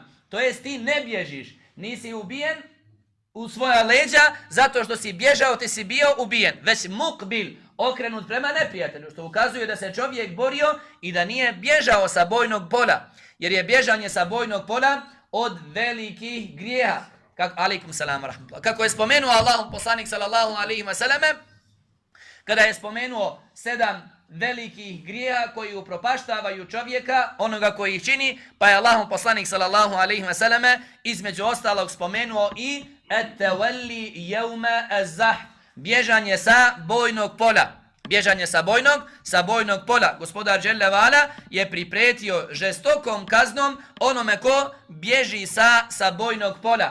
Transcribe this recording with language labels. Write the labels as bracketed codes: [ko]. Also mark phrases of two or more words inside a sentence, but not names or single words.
[bs] To jest ti ne bježiš, nisi ubijen u svoja leđa zato što si bježao, ti si bio ubijen, već muqbil, okrenut prema neprijatelju, što ukazuje da se čovjek borio i da nije bježao sa bojnog pola, jer je bježanje sa bojnog pola od velikih grijeha. [ar] عليكم السلام رحمة الله. [bs] Kako je spomenuo Allahov poslanik [ar] صلى الله عليه وسلم, [bs] kada je spomenuo 7 velikih grijeha koji upropaštavaju čovjeka, onoga koji ih čini, pa je Allahov poslanik [ar] صلى الله عليه وسلم [bs] između ostalog spomenuo i [ar] التولي يوم الزحف, [bs] bježanje sa bojnog pola. Bježanje sa bojnog pola. Gospodar [ar] جل وعلا [bs] je priprijetio žestokom kaznom onome ko bježi sa bojnog pola.